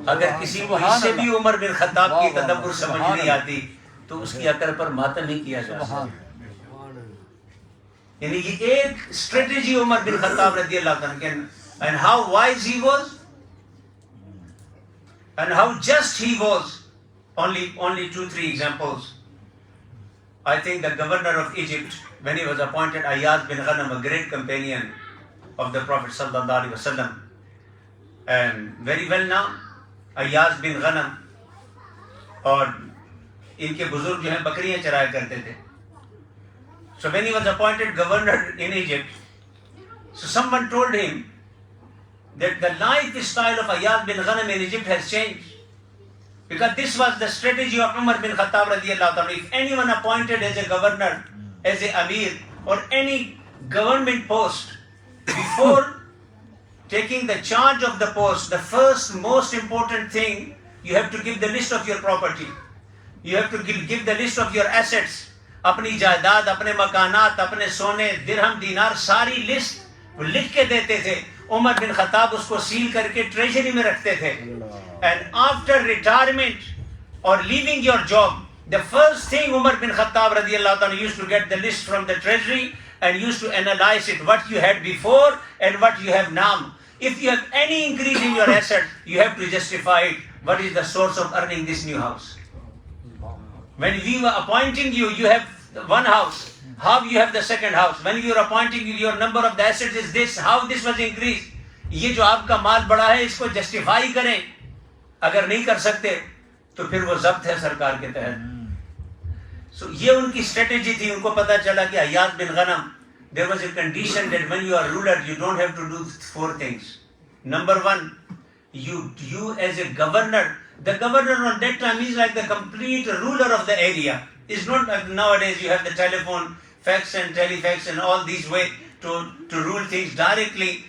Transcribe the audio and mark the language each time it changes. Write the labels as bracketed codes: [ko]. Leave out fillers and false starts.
[ur] اگر کسی کو اس سے بھی عمر بن خطاب کی تدبر سمجھ نہیں آتی تو اس کی عقل پر ماتم نہیں کیا جا سکتا. یعنی یہ ایک اسٹریٹجی عمر بن خطاب رضی اللہ عنہ کے، [en] and how wise he was and how just he was. Only 2-3 examples. I think the governor of Egypt, when he was appointed, Ayyaz bin Ghanam, a great companion of the Prophet sallallahu alaihi wasallam, and very well now, Ayyaz bin Ghanam, [ur] اور ان کے بزرگ جو ہیں بکریاں چرایا کرتے تھے. [en] So when he was appointed governor in Egypt, so someone told him that the lifestyle of Ayyaz bin Ghanam in Egypt has changed. Because this was the strategy of Umar bin Khattab radiyallahu anhu. If anyone appointed as a governor, as a amir, or any government post, before taking the charge of the post, the first most important thing, you have to give the list of your property. You have to give the list of your assets. [ur] اپنی جائیداد, اپنے مکانات, اپنے سونے, درہم, دینار, ساری list وہ لکھ کے دیتے تھے. عمر بن خطاب اس کو سیل کر کے ٹریجری میں رکھتے تھے. [en] And after retirement or leaving your job, the first thing Umar bin Khattab radiyallahu ta'ala used to get the list from the treasury and used to analyze it, what you had before and what you have now. If you have any increase in your asset, you have to justify it. What is the source of earning this new house? When we were appointing you, you have one house. How you have the second house? When you are appointing you, your number of the assets is this. How this was increased? [ur] یہ جو آپ کا مال بڑا ہے اس کو justify کریں. اگر نہیں کر سکتے تو پھر وہ ضبط ہے سرکار کے تحت. So یہ ان کی اسٹریٹجی تھی. ان کو پتا چلا کہ عیاض بن غنم, [en] there was a condition that when you are ruler, you don't have to do 4 things. Number 1, you as a governor, the governor on that time is like the complete ruler of the area. It's not like nowadays you have the telephone, fax and telefax and all these ways to rule things directly.